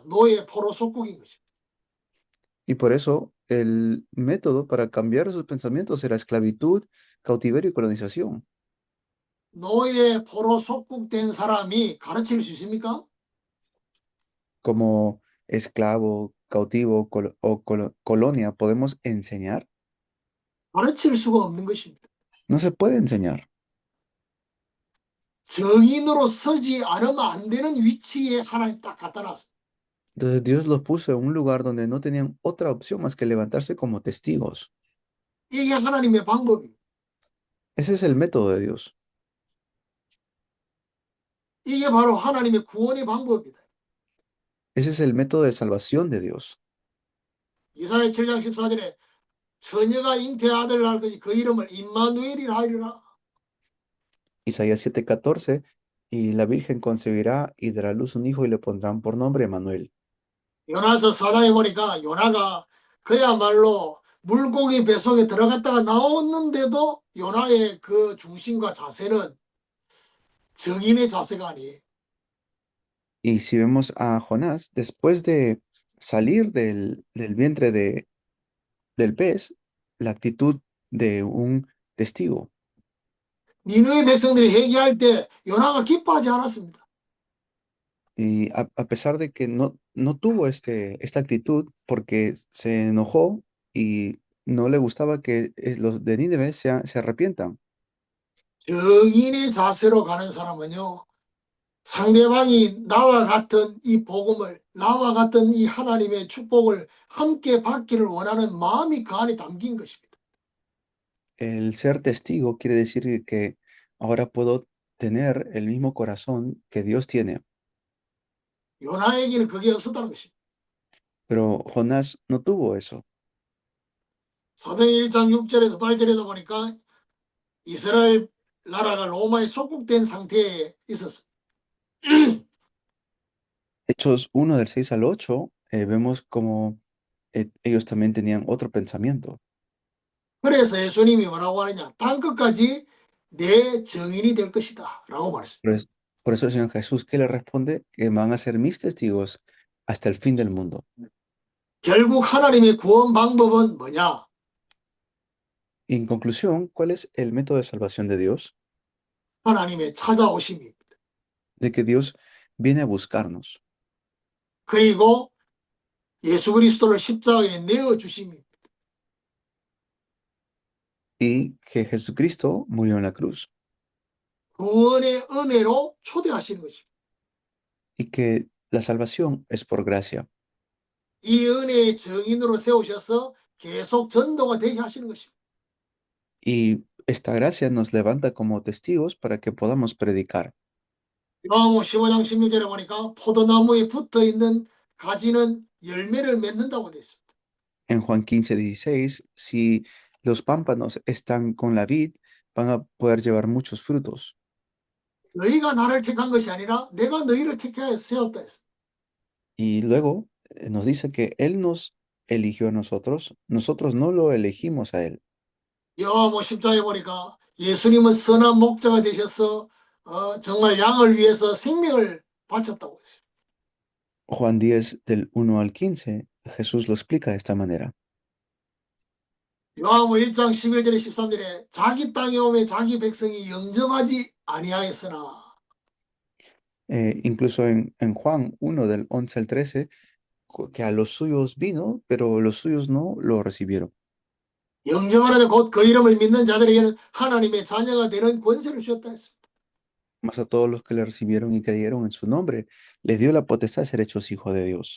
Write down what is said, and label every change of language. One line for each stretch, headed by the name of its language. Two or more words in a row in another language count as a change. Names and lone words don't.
Korean: 노예 포로 속국인 것입니다.
Spanish: Y por eso el método para cambiar sus pensamientos era esclavitud, cautiverio y colonización.
Korean: 노예 포로 속국된 사람이 가르칠 수 있습니까?
Spanish: Como esclavo, cautivo colonia, ¿podemos enseñar?
Korean: 가르칠 수가 없는 것입니다.
Spanish: No se puede enseñar.
Korean: 정인으로 서지 않으면 안 되는 위치에 하나님 딱 갖다 놨어요.
Spanish: Entonces Dios los puso en un lugar donde no tenían otra opción más que levantarse como testigos.
Korean: 이게 하나님의 방법입니다.
Spanish: Ese es el método de Dios.
Korean: 이게 바로 하나님의 구원의 방법이다.
Spanish: Ese es el método de salvación de Dios.
Korean: 이사야 7장 14절에 처녀가 잉태 아들 낳을 것이 그 이름을 임마누엘이라 하리라.
Spanish: Isaías 7:14, y la Virgen concebirá y dará a luz un hijo y le pondrán por nombre Emmanuel.
Korean: 요나서 4장에 보니까 요나가 그야말로 물고기 뱃속에 들어갔다가 나왔는데도 요나의 그 중심과 자세는 정인의 자세가 아니에요.
Spanish: Y si vemos a Jonás, después de salir del vientre del pez, la actitud de un testigo.
Korean: 니느웨 백성들이 회개할 때 요나가 기뻐하지 않았습니다.
Spanish: Y a pesar de que no tuvo esta actitud porque se enojó y no le gustaba que los de Nínive se arrepientan.
Korean: 정인의 자세로 가는 사람은요, 상대방이 나와 같은 이 복음을, 나와 같은 이 하나님의 축복을 함께 받기를 원하는 마음이 그 안에 담긴 것입니다.
Spanish: El ser testigo quiere decir que ahora puedo tener el mismo corazón que Dios tiene.
Korean: 요나에게는 그게 없었다는 것입니다.
Spanish: Pero Jonás no tuvo eso.
Korean: 사도행 1장 6절에서 8절에도 보니까 이스라엘 나라가 로마에 속국된 상태에 있었어요.
Spanish: Hechos 1 del 6 al 8, vemos como ellos también tenían otro pensamiento.
Korean: 그래서 예수님이 뭐라고 하느냐? 땅끝까지 내 증인이 될 것이다 라고 말했어요.
Spanish: Por eso el Señor Jesús que le responde que van a ser mis testigos hasta el fin del mundo.
Korean: 결국 하나님의 구원 방법은 뭐냐?
Spanish: Y en conclusión, ¿cuál es el método de salvación de Dios?
Korean: 하나님의 찾아오심입니다.
Spanish: de que Dios viene a buscarnos
Korean: 그리고 예수 그리스도를 십자가에 내어 주심입니다.
Spanish: y que Jesucristo murió en la cruz
Korean: 구원의 은혜로 초대하시는 것입니다.
Spanish: y que la salvación es por gracia.
Korean: 이 은혜의 증인으로 세우셔서 계속 전도가 되게 하시는 것입니다.
Spanish: Y esta gracia nos levanta como testigos para que podamos predicar.
Korean: 요한복음 15장 16절에 보니까 포도나무에 붙어 있는 가지는 열매를 맺는다고 되어 있습니다.
Spanish: En Juan 15:16, si los pámpanos están con la vid, van a poder llevar muchos frutos.
Korean: 너희가 나를 택한 것이 아니라 내가 너희를 택하여 세웠다 했습니다.
Spanish: Y luego nos dice que Él nos eligió a nosotros no lo elegimos a Él.
Korean: 요한복음 10장에 보니까 예수님은 선한 목자가 되셔서 정말 양을 위해서 생명을 바쳤다고 했어요.
Spanish: Juan 10 del 1 al 15, Jesús lo explica de esta manera.
Korean: 요한복음 1장 11절에 13절에 자기 땅에 오매 자기 백성이 영접하지 아니하였으나
Spanish: Incluso en Juan 1 del 11 al 13, que a los suyos vino, pero los suyos no lo recibieron.
Korean: 영접하는 곧 그 이름을 믿는 자들에게는 하나님의 자녀가 되는 권세를 주셨다 했습니다.
Spanish: Mas a todos los que le recibieron y creyeron en su nombre, les dio la potestad de ser hechos hijos de Dios.